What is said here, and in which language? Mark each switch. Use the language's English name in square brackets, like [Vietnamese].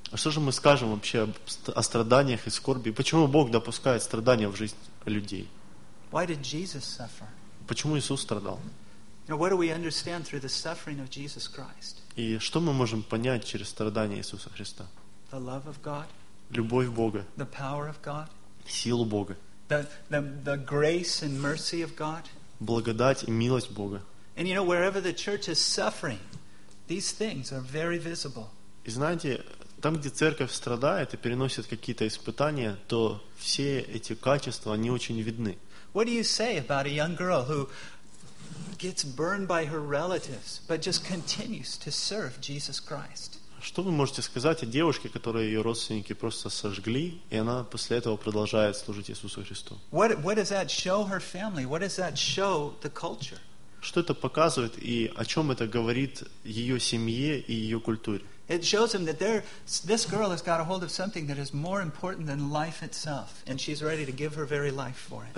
[Russian] А что же мы скажем вообще о страданиях и скорби? Почему Бог допускает страдания в жизнь людей? [English] Why did Jesus suffer? [Russian] Почему Иисус страдал? [English] Now, what do we understand through the suffering of Jesus Christ? [Russian] И что мы можем понять через страдания Иисуса Христа? [English] The love of God. [Russian] Любовь Бога. [English] The power of God. [Russian] Силу Бога. [English] The grace and mercy of God. [Russian] Благодать и милость Бога. [English] And you know, wherever the church is suffering, these things are very visible. [Russian] И знаете, там, где церковь страдает и переносит какие-то испытания, то все эти качества, они очень видны. [English] What do you say about a young girl who gets burned by her relatives, but just continues to serve Jesus Christ? [Russian] Что вы можете сказать о девушке, которую ее родственники просто сожгли, и она после этого продолжает служить Иисусу Христу? [English] What does that show her family? What does that show the culture? [Russian] Что это показывает и о чем это говорит ее семье и ее культуре? [English] It shows them that this girl has got a hold of something that is more important than life itself, and she's ready to give her very life for it.